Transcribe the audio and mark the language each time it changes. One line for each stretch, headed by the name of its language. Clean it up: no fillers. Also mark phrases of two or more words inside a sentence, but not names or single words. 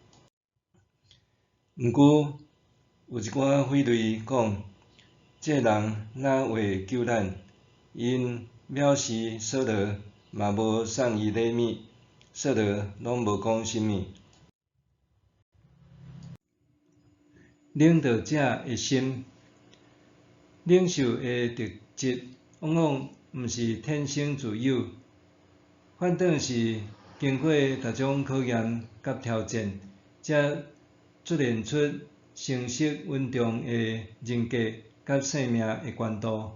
Min Nan Chinese: 毋过有一寡匪类讲，这人哪会救咱？因藐视扫罗，嘛无送伊礼物，扫罗拢无讲甚物。领导者的心，领袖的特质往往毋是天生自有，反倒是经过逐种考验甲挑战，才出现出成熟稳重的人格甲生命的悬度。